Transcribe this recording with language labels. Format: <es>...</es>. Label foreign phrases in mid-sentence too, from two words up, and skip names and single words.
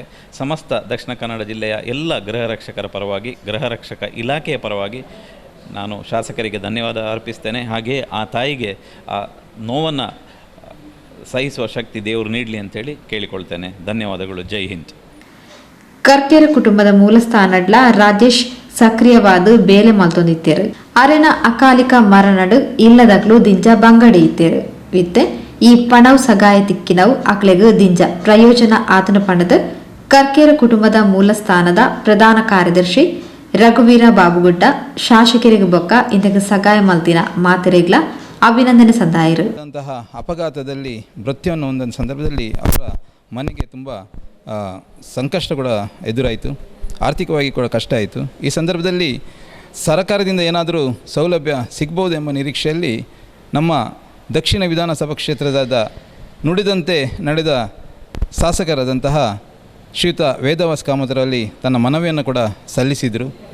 <kn>ಸಮಸ್ತ ದಕ್ಷಿಣ ಕನ್ನಡ ಜಿಲ್ಲೆಯ ಎಲ್ಲ ಗೃಹರಕ್ಷಕರ ಪರವಾಗಿ, ಗೃಹರಕ್ಷಕ ಇಲಾಖೆಯ ಪರವಾಗಿ ನಾನು ಶಾಸಕರಿಗೆ ಧನ್ಯವಾದ ಅರ್ಪಿಸ್ತೇನೆ. ಹಾಗೆಯೇ ಆ ತಾಯಿಗೆ ಆ ನೋವನ್ನು ಸಹಿಸುವ ಶಕ್ತಿ ದೇವರು ನೀಡಲಿ ಅಂತೇಳಿ ಕೇಳಿಕೊಳ್ತೇನೆ. ಧನ್ಯವಾದಗಳು.</kn> <hi>जय हिंद.</hi> <tcy>ಕರ್ಕೆರ ಕುಟುಂಬದ ಮೂಲಸ್ಥಾನಡ್ಲ ರಾಜೇಶ್ ಸಕ್ರಿಯವಾದ ಬೇಲೆ ಮಲ್ತೊಂದಿತ್ತೇರು. ಅರೆನ ಅಕಾಲಿಕ ಮರಣಡು ಇಲ್ಲದಕ್ಲು ದಿಂಜ ಬಂಗಡಿ ಇತ್ತೇರು. ವಿತ್ತೆ ಈ ಪಣವ್ ಸಗಾಯ ತಿಕ್ಕಿನವು ಅಕ್ಲೆಗ್ ದಿಂಜ ಪ್ರಯೋಜನ ಆತನ ಪಣದ ಕರ್ಕೆರ ಕುಟುಂಬದ ಮೂಲಸ್ಥಾನದ ಪ್ರಧಾನ ಕಾರ್ಯದರ್ಶಿ ರಘುವೀರ ಬಾಬುಗುಡ್ಡ ಶಾಸಕರಿಗೆ ಬೊಕ್ಕ ಇಂದಕ್ಕೆ ಸಗಾಯ ಮಲ್ತಿನ ಮಾತೆರೆಗ್ಲ ಅಭಿನಂದನೆ ಸಂದಾಯರು.</tcy> <kn>ಅಪಘಾತದಲ್ಲಿ ಮೃತ್ಯುವನ್ನು ಹೊಂದಿದ ಸಂದರ್ಭದಲ್ಲಿ ಅವರ ಮನೆಗೆ ತುಂಬ ಸಂಕಷ್ಟ ಕೂಡ ಎದುರಾಯಿತು, ಆರ್ಥಿಕವಾಗಿ ಕೂಡ ಕಷ್ಟ ಆಯಿತು. ಈ ಸಂದರ್ಭದಲ್ಲಿ ಸರ್ಕಾರದಿಂದ ಏನಾದರೂ ಸೌಲಭ್ಯ ಸಿಗ್ಬೋದು ಎಂಬ ನಿರೀಕ್ಷೆಯಲ್ಲಿ ನಮ್ಮ ದಕ್ಷಿಣ ವಿಧಾನಸಭಾ ಕ್ಷೇತ್ರದ ನುಡಿದಂತೆ ನಡೆದ ಶಾಸಕರಾದಂತಹ ಶ್ರೀಯುತ ವೇದವ್ಯಾಸ್ ಕಾಮತ್ರಲ್ಲಿ ತನ್ನ ಮನವಿಯನ್ನು ಕೂಡ ಸಲ್ಲಿಸಿದರು.</kn>